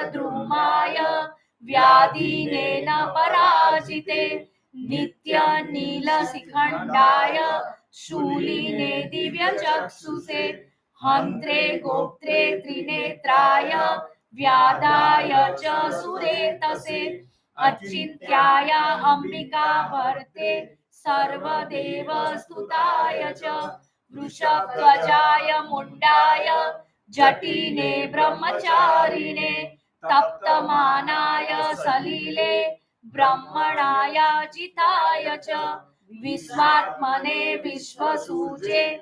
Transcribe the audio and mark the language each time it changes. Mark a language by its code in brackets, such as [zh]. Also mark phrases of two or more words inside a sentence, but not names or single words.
[sa] દ્રુમાય વ્યાધિને ન પરાજિતે નિત્ય નીલશિખંડાય શૂલિને દિવ્ય ચક્ષુષે હંત્રે ગોત્રે ત્રિનેત્રાય વ્યાદાય ચ સુરેતસે અચિંત્યાય અંબિકા ભર્તે सर्वदेव स्तुताय च वृषध्वजाय मुंडाय जटिने ब्रह्मचारिणे तप्तमानाय सलिले ब्रह्मणाय जिताय च विश्वात्मने विश्वसूचे